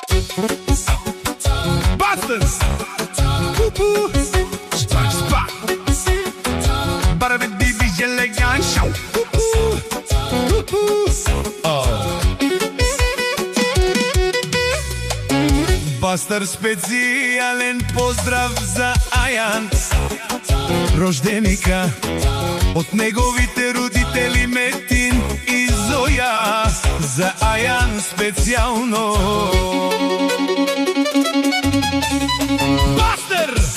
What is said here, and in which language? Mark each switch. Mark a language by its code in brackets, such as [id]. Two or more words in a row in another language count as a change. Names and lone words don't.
[en] Busters! Woo-hoo! Spark, spark! Barbe divizi elegant show! Woo-hoo! Woo-hoo! Oh! [mk] Buster специјален поздрав за Ајан, рожденика, од неговите родители Метин и Зоја. За Ајан специјално. Buster!